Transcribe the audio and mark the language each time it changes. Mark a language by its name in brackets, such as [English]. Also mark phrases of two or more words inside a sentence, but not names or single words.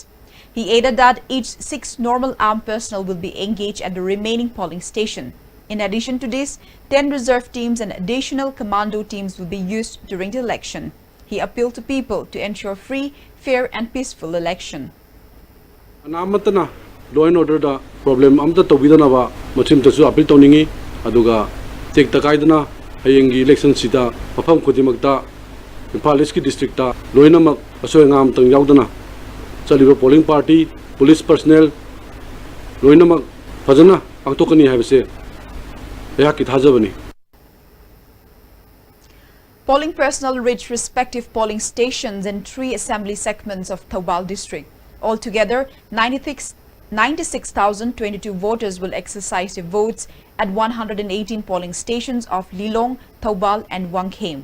[English] He added that each 6 normal armed personnel will be engaged at the remaining polling station. In addition to this, 10 reserve teams and additional commando teams will be used during the election. He appealed to people to ensure free, fair and peaceful election. [Manipuri] Anamatana [English] law and order [Manipuri] da problem amta tobidana ba machim tasu appeal toningi aduga tek takaidana hayengi election sida mafam khodimakta Imphal East ki district ta loinamak asoyangam tang yaudana chaliba [English] polling party police personnel [Manipuri] loinamak fajana pangtokani haibase ayaki thajabani. [English] Polling personnel reached respective polling stations in 3 assembly segments of Thoubal district. Altogether, 96,022 voters will exercise their votes at 118 polling stations of Lilong, Thoubal and Wangkhem.